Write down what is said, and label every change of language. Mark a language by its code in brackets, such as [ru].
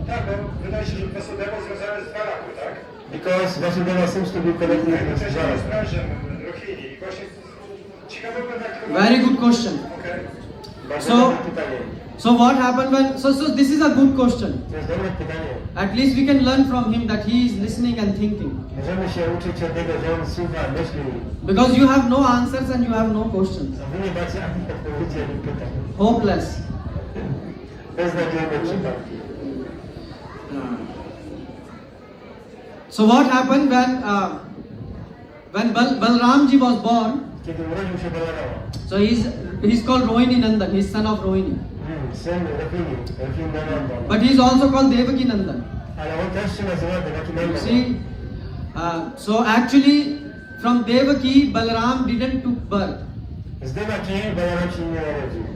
[pl] Tak, bo wydaje się, że Vasudeva związany z Dwaraku, tak? [en] Because Vasudeva seems to be connected with [pl] Jednocześnie [en] Dwarak. [pl] jest mężem Rohini i właśnie ciekawe byłem jak to... [en] Very good question. [pl] Okej. Bardzo [en] So- [pl] dobre pytanie. [en] So what happened when? So this is a good question. [pl] To jest dobre pytanie. [en] At least we can learn from him that he is listening and thinking. [pl] Możemy się uczyć od tego, że on słucha, myśli. [en] Because you have no answers and you have no questions. [pl] A wy nie macie ani odpowiedzi, ani pytań. [en] Hopeless. [pl] Beznadziejne przypadki. [en] So what happened when Balramji was born? [pl] Kiedy urodził się Balarama, [en] So he's called Rohini Nandan. He's son of Rohini. [pl] syn Rohini, Rohini Nandan. [en] But he's also called Devaki Nandan. [pl] Ale on też się nazywa Devaki [en] You [pl] Nandan. [en] see, so actually from Devaki, Balaram didn't took birth. [pl] Z Devaki Balaram się nie narodził.